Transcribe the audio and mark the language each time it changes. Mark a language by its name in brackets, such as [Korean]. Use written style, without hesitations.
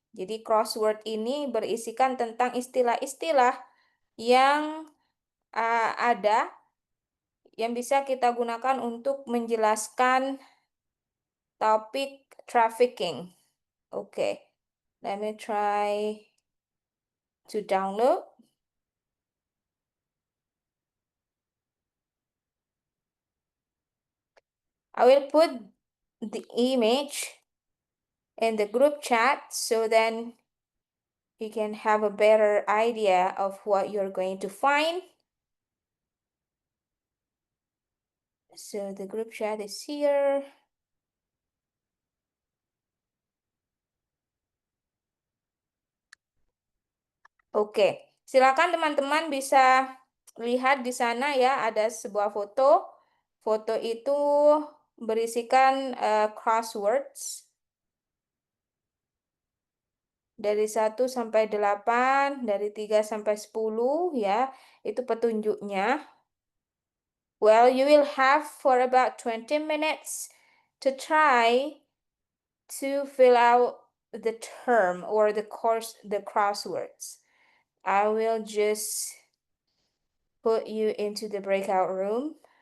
[Indonesian] Jadi crossword ini berisikan tentang istilah-istilah yang ada yang bisa kita gunakan untuk menjelaskan topik trafficking. [English] Oke, let me try to download. I will put the image in the group chat so then you can have a better idea of what you're going to find. So the group chat is here. [Indonesian] Oke, silakan teman-teman bisa lihat di sana ya, ada sebuah foto. Foto itu berisikan crosswords dari 1 sampai 8, dari 3 sampai 10 ya. Itu petunjuknya. [English] Well, you will have for about 20 minutes to try to fill out the term or the crosswords. I will just put you into the breakout room.